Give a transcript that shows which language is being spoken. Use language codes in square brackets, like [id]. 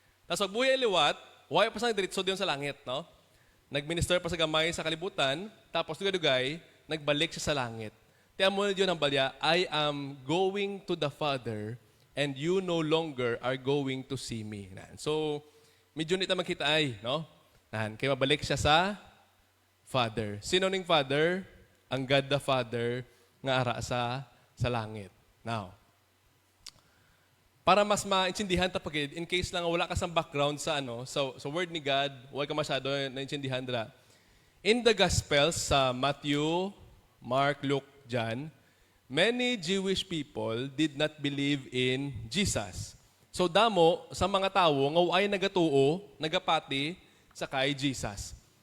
[hil] Tapos magbuhay sa liwat, why pa sa diretso diyon sa langit, no? Nagminister pa sa gamay sa kalibutan, tapos dugay-dugay, nagbalik siya sa langit. Tiyan mo na diyon ang balya, [en] I am going to the Father and you no longer are going to see me. [hil] So, medyo nita makita ay, no? Kaya mabalik siya sa Father. Sino ning Father? Ang God the Father nga ara sa langit. Now, para mas maintindihan ta pagid, in case lang wala ka sa background sa sa word ni God, wala ka masyado naintindihan dira. [en] In the Gospels sa Matthew, Mark, Luke, John, many Jewish people did not believe in Jesus. [hil] So damo sa mga tawo nga way nagatuo, nagapati sa kay Jesus.